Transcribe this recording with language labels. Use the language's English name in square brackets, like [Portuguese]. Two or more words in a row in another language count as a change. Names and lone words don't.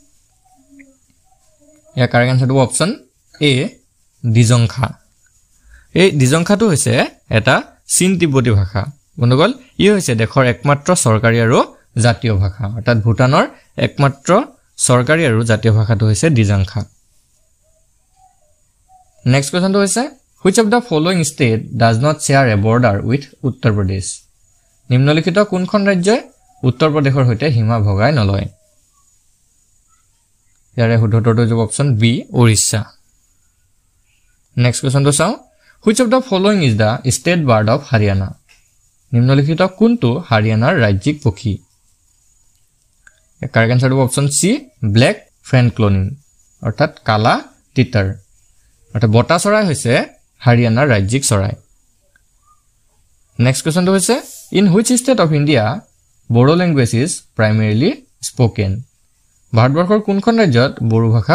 [Assamese] ইয়াৰ [English] correct answerটো option A [Assamese] দিজংখা এই দিজংখাটো হৈছে এটা চীন তিব্বতী ভাষা বন্ধুগল ই হৈছে দেশৰ একমাত্ৰ চৰকাৰী আৰু জাতীয় ভাষা অৰ্থাৎ ভূটানৰ একমাত্ৰ চৰকাৰী আৰু জাতীয় ভাষাটো হৈছে দিজংখা [English] next questionটো [Assamese] হৈছে [English] which of the following state does not share a border with [Assamese] উত্তৰ প্ৰদেশ নিম্নলিখিত কোনখন ৰাজ্যই উত্তৰ প্ৰদেশৰ সৈতে সীমা ভগাই নলয় ইয়াৰে শুদ্ধটোৰ হ'ব [English] option B [Assamese] ওড়িশা [English] next questionটো [Assamese] চাওঁ [English] which of the following is the state bird of Haryana [Assamese] নিম্নলিখিত কোনটো হাৰিয়ানাৰ ৰাজ্যিক পক্ষী [English] correct answer [Assamese] হ'ব [English] option C black francolin [Assamese] অৰ্থাৎ কালা তিতাৰ অৰ্থাৎ বটা চৰাই হৈছে হাৰিয়ানাৰ ৰাজ্যিক চৰাই [English] next questionটো [Assamese] হৈছে [English] in which state of India Boro language is primarily spoken [Assamese] ভাৰতবৰ্ষৰ কোনখন ৰাজ্যত বড়ো ভাষা